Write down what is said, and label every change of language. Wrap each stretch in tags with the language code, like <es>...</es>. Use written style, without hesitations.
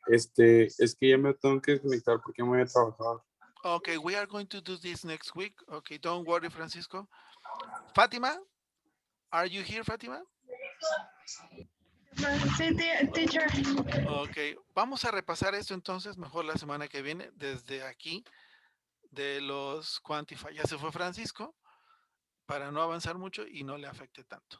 <es>Es que ya me tengo que desconectar porque me voy a trabajar.</es> <en>Okay, we are going to do this next week. Okay, don't worry, Francisco. Fatima, are you here, Fatima?</en> <es>Sí, teacher. Ok, vamos a repasar esto entonces mejor la semana que viene desde aquí de los Quantify. Ya se fue Francisco para no avanzar mucho y no le afecte tanto.</es>